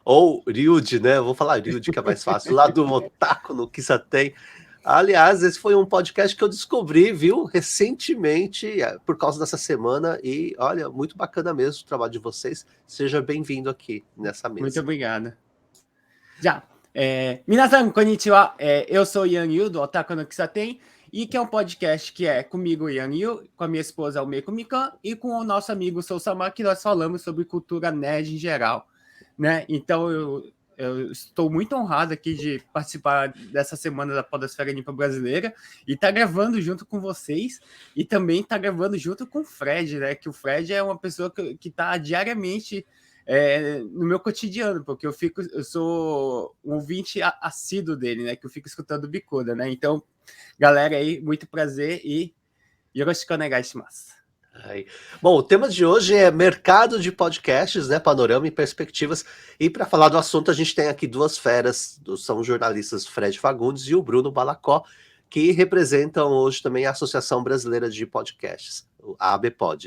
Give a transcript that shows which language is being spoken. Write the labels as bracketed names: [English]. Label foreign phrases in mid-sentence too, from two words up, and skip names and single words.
[Portuguese] Eu vou falar Ryuji, que é mais fácil. Lá do Otaku no Kisaten. Aliás, esse foi um podcast que eu descobri, viu, recentemente, por causa dessa semana, e olha, muito bacana mesmo o trabalho de vocês. Seja bem-vindo aqui nessa mesa. Muito obrigado. Já. [Japanese] 皆さん、こんにちは。 [Portuguese] Eu sou Yang Yu, do Otaku no Kisaten, e que é um podcast que é comigo, Yang Yu, com a minha esposa, Almeiko Mikan, e com o nosso amigo Sousama, que nós falamos sobre cultura nerd em geral, né? Então, eu estou muito honrado aqui de participar dessa semana da Podosfera Limpa Brasileira e tá gravando junto com vocês e também tá gravando junto com o Fred, né? Que o Fred é uma pessoa que tá diariamente no meu cotidiano, porque eu sou um ouvinte assíduo dele, né? Que eu fico escutando o Bicuda, né? Então, galera aí, muito prazer e [Japanese] よろしくお願いします. [Portuguese] Aí. Bom, o tema de hoje é mercado de podcasts, né, panorama e perspectivas. E para falar do assunto, a gente tem aqui duas feras, são os jornalistas Fred Fagundes e o Bruno Balacó, que representam hoje também a Associação Brasileira de Podcasts, a ABPOD.